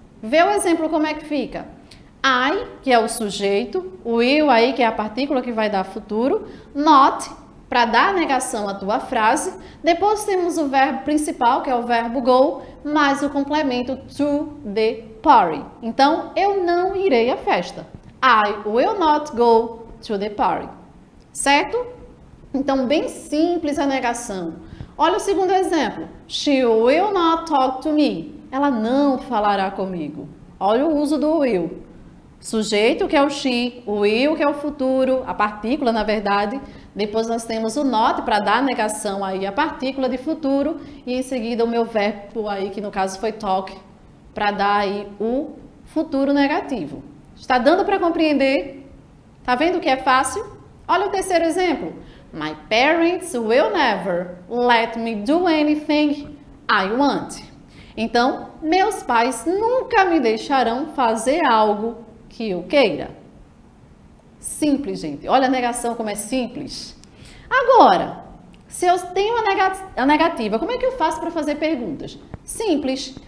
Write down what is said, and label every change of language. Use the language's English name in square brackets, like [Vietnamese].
[Portuguese] Vê o exemplo como é que fica. I, que é o sujeito, o will aí, que é a partícula que vai dar futuro, not, para dar negação à tua frase. Depois temos o verbo principal, que é o verbo go, mais o complemento [English] to the party. [Portuguese] Então, eu não irei à festa. [English] I will not go to the party. [Portuguese] Certo? Então, bem simples a negação. Olha o segundo exemplo. [English] She will not talk to me. [Portuguese] Ela não falará comigo. Olha o uso do will. Sujeito, que é o she, o will, que é o futuro, a partícula, na verdade. Depois nós temos o not, para dar negação aí a partícula de futuro. E em seguida o meu verbo aí, que no caso foi talk, para dar aí o futuro negativo. Está dando para compreender? Tá vendo que é fácil? Olha o terceiro exemplo. [English] My parents will never let me do anything I want. [Portuguese] Então, meus pais nunca me deixarão fazer algo que eu queira. Simples, gente. Olha a negação como é simples. Agora, se eu tenho a negativa, como é que eu faço para fazer perguntas? Simples.